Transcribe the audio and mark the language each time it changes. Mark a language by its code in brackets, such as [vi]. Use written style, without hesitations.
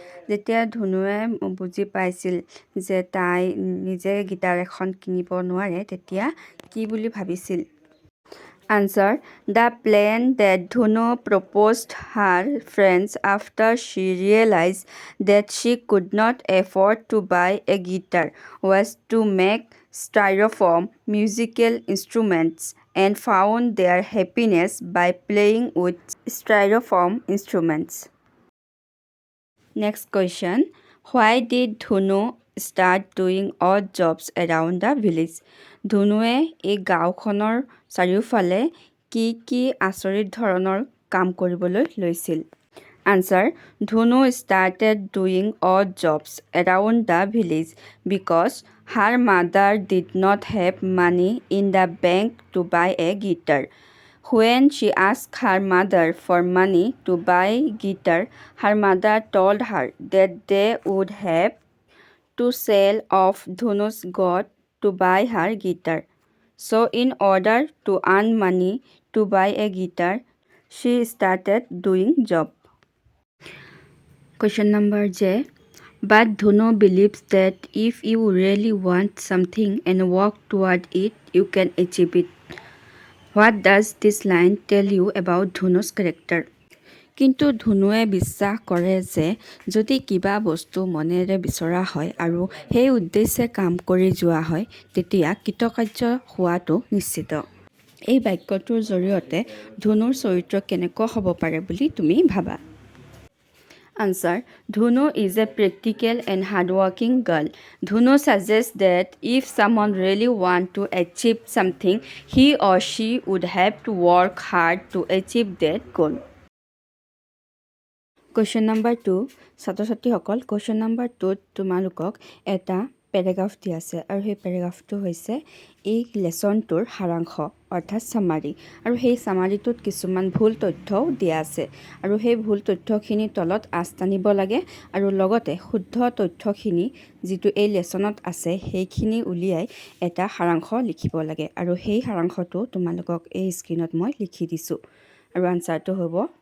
[as] যেতিয়া ধনুৱে বুজি পাইছিল যে তাই নিজে গীটাৰ এখন কিনিব নোৱাৰে তেতিয়া কি বুলি ভাবিছিল? [en] Answer, the plan that Dhanu proposed her friends after she realized that she could not afford to buy a guitar was to make styrofoam musical instruments and found their happiness by playing with styrofoam instruments. Next question, why did Dhanu start doing odd jobs around the village? [as] ধনুৱে এই গাঁওখনৰ চাৰিওফালে কি কি আচৰিত ধৰণৰ কাম কৰিবলৈ লৈছিল? [en] Answer. Dhunu started doing odd jobs around the village because her mother did not have money in the bank to buy a guitar. When she asked her mother for money to buy guitar, her mother told her that they would have to sell off Dhunu's goat to buy her guitar. So in order to earn money to buy a guitar, she started doing job. Question number J. But Dhunu believes that if you really want something and work toward it, you can achieve it. What does this line tell you about Dhunu's character? [as] কিন্তু ধুনুৱে বিশ্বাস কৰে যে যদি কিবা বস্তু মনেৰে বিচৰা হয় আৰু সেই উদ্দেশ্যে কাম কৰি যোৱা হয় তেতিয়া কৃতকাৰ্য হোৱাটো নিশ্চিত। এই বাক্যটোৰ জৰিয়তে ধুনুৰ চৰিত্ৰ কেনেকুৱা হ'ব পাৰে বুলি তুমি ভাবা? [en] Answer. Dhunu is a practical and hardworking girl. Dhunu suggests that if someone really wants to achieve something, he or she would have to work hard to achieve that goal. Question number 2. [as] ছাত্ৰ-ছাত্ৰীসকল question number 2ত তোমালোকক এটা paragraph দিয়া আছে আৰু সেই পেৰাগ্ৰাফটো হৈছে এই লেছনটোৰ সাৰাংশ অৰ্থাৎ সামাৰি আৰু সেই সামাৰিটোত কিছুমান ভুল তথ্যও দিয়া আছে আৰু সেই ভুল তথ্যখিনি তলত আঁচ টানিব লাগে আৰু লগতে শুদ্ধ তথ্যখিনি যিটো এই লেছনত আছে সেইখিনি উলিয়াই এটা সাৰাংশ লিখিব লাগে আৰু সেই সাৰাংশটো তোমালোকক এই স্ক্ৰীনত মই লিখি দিছোঁ আৰু আনচাৰটো হ'ব